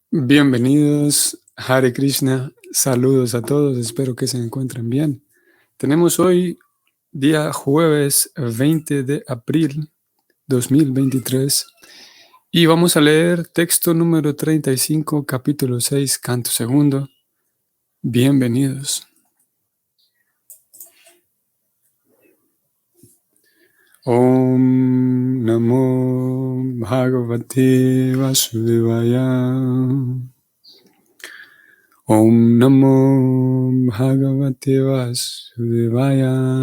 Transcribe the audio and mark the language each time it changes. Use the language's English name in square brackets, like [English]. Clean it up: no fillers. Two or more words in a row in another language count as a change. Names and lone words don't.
[Spanish] Bienvenidos, [Sanskrit] Hare Krishna, [Spanish] saludos a todos, espero que se encuentren bien. Tenemos hoy día jueves 20 de abril 2023 y vamos a leer texto número 35, capítulo 6, canto segundo. Bienvenidos. [Sanskrit] Om Namo Bhagavate Vasudevaya. Om Namo Bhagavate Vasudevaya.